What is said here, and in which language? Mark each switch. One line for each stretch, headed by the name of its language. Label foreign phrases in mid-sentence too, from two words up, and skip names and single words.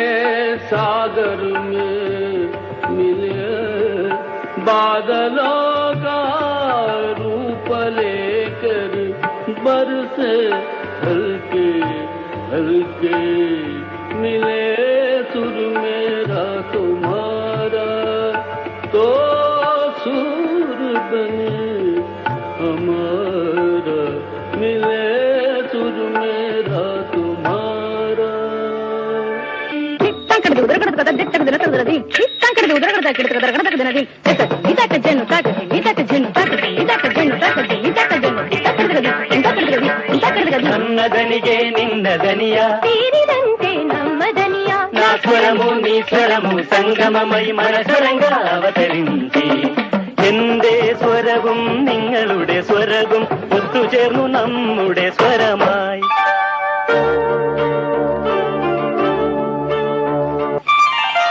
Hindi: सागर में मिले बादलों का रूप लेकर बरसे हल्के हल्के मिले सुर मेरा तुम्हारा तो सुर बने हमारा मिले सुर मेरा तुम्हारा
Kannada: ನನ್ನ ದನಿಗೆ ನಿನ್ನ ದನಿಯ ಸೇರಿದಂತೆ ನಮ್ಮ ದನಿಯ
Telugu: నా స్వరము నీ స్వరము సంగమమై మనసారంగా అవతరించి
Malayalam: എന്റെ സ്വരവും നിങ്ങളുടെ സ്വരവും ഒത്തുചേർന്നു നമ്മുടെ സ്വരമായി